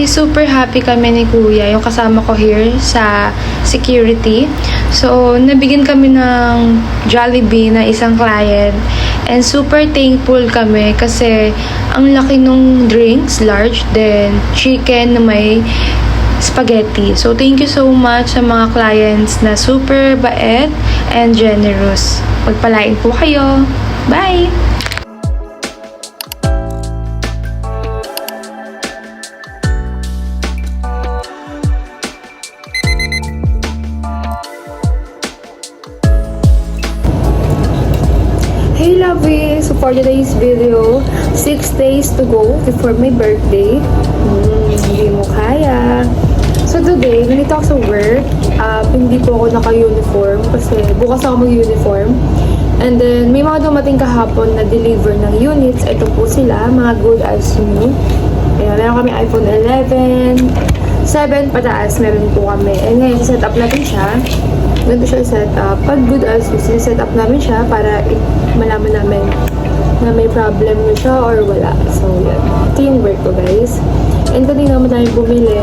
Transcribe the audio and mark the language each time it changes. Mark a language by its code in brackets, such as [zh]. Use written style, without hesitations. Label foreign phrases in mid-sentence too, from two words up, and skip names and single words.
[tl] Super happy kami ni Kuya, yung kasama ko here sa security. So, nabigyan kami ng Jollibee na isang client. And [en] super thankful [tl] kami kasi ang laki nung drinks, large, then chicken na may spaghetti. So, [en] thank you so much [tl] sa mga clients na super bait and generous. Pagpalain po kayo. Bye! [en] Hey Lovey! So for today's video, 6 days to go before my birthday. [tl] Hindi mo kaya. [en] So today, [tl] nandito ako sa work. Hindi po ako naka-uniform kasi bukas ako mag-uniform. And then, may mga dumating kahapon na deliver ng units. Ito po sila, mga [en] good as new. [tl] Ayan, meron kami iPhone 11, 7 pataas, meron po kami. And ngayon, set up natin siya. Ganito siya set up. Pag [en] good as new, [tl] set up namin siya para malaman namin na may problem na siya or wala. So, yan. Ito yung work ko, guys. And kanina naman tayo bumili.